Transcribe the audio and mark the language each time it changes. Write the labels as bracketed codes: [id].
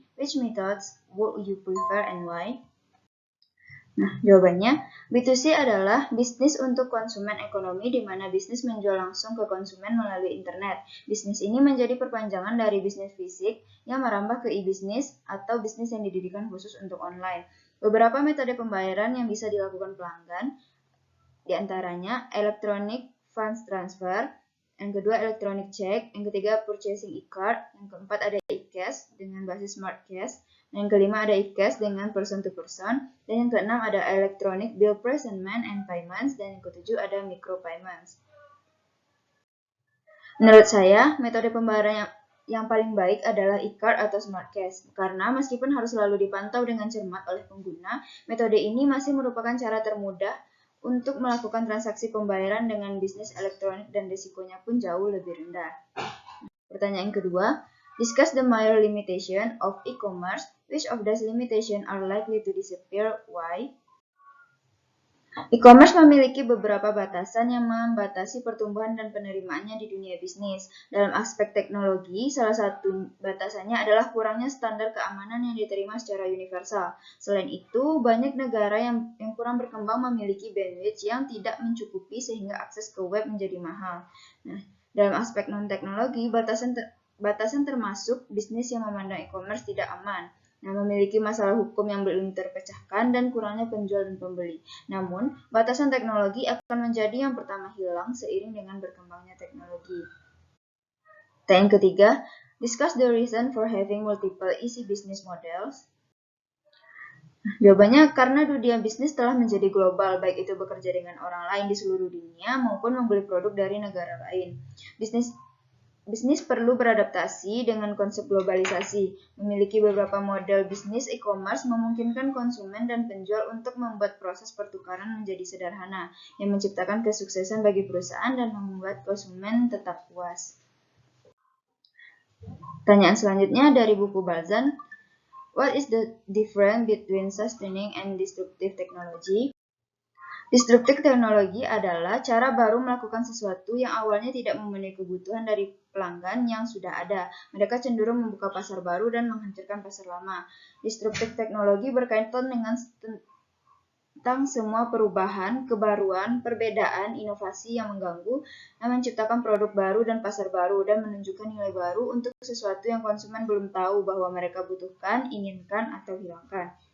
[en] Which methods would you prefer and why? [id] Nah, jawabannya, B2C adalah bisnis untuk konsumen ekonomi di mana bisnis menjual langsung ke konsumen melalui internet. Bisnis ini menjadi perpanjangan dari bisnis fisik yang merambah ke e-bisnis atau bisnis yang didirikan khusus untuk online. Beberapa metode pembayaran yang bisa dilakukan pelanggan, diantaranya electronic funds transfer, yang kedua electronic check, yang ketiga purchasing e-card, yang keempat ada e-cash dengan basis smart cash, yang kelima ada e-cash dengan person to person, dan yang keenam ada electronic bill presentment and payments, dan yang ketujuh ada micro payments. Menurut saya, metode pembayaran yang paling baik adalah e-card atau smart cash, karena meskipun harus selalu dipantau dengan cermat oleh pengguna, metode ini masih merupakan cara termudah untuk melakukan transaksi pembayaran dengan bisnis elektronik dan risikonya pun jauh lebih rendah. Pertanyaan kedua, [en] discuss the major limitation of e-commerce. Which of these limitations are likely to disappear? Why? [id] E-commerce memiliki beberapa batasan yang membatasi pertumbuhan dan penerimaannya di dunia bisnis. Dalam aspek teknologi, salah satu batasannya adalah kurangnya standar keamanan yang diterima secara universal. Selain itu, banyak negara yang kurang berkembang memiliki bandwidth yang tidak mencukupi sehingga akses ke web menjadi mahal. Nah, dalam aspek non-teknologi, batasan termasuk bisnis yang memandang e-commerce tidak aman. Memiliki masalah hukum yang belum terpecahkan dan kurangnya penjual dan pembeli. Namun, batasan teknologi akan menjadi yang pertama hilang seiring dengan berkembangnya teknologi. Yang ketiga, [en] discuss the reason for having multiple easy business models. [id] Jawabannya, karena dunia bisnis telah menjadi global, baik itu bekerja dengan orang lain di seluruh dunia maupun membeli produk dari negara lain. Bisnis perlu beradaptasi dengan konsep globalisasi. Memiliki beberapa model bisnis e-commerce memungkinkan konsumen dan penjual untuk membuat proses pertukaran menjadi sederhana, yang menciptakan kesuksesan bagi perusahaan dan membuat konsumen tetap puas. Pertanyaan selanjutnya dari buku Balzan. [en] What is the difference between sustaining and disruptive technology? [id] Disruptive teknologi adalah cara baru melakukan sesuatu yang awalnya tidak memenuhi kebutuhan dari pelanggan yang sudah ada. Mereka cenderung membuka pasar baru dan menghancurkan pasar lama. Disruptive teknologi berkaitan dengan tentang semua perubahan, kebaruan, perbedaan, inovasi yang mengganggu, yang menciptakan produk baru dan pasar baru, dan menunjukkan nilai baru untuk sesuatu yang konsumen belum tahu bahwa mereka butuhkan, inginkan, atau hilangkan.